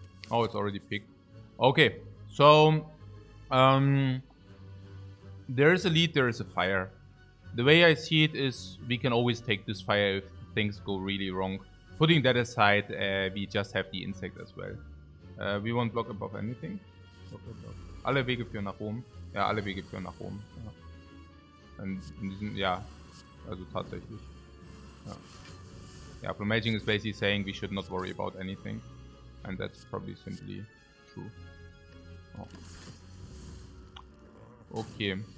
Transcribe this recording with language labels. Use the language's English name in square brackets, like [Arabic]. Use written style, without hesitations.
[English] Oh, it's already picked. Okay, so there is a lead, there is a fire. The way I see it is we can always take this fire if things go really wrong. Putting that aside, we just have the insect as well. We won't block above anything. Block. [German] Alle Wege führen nach Rom. Ja, alle Wege führen nach Rom. Ja. Und in diesem, ja, also tatsächlich. Ja. [English] Yeah, Plumaging is basically saying we should not worry about anything. And that's probably simply true. Oh. Okay.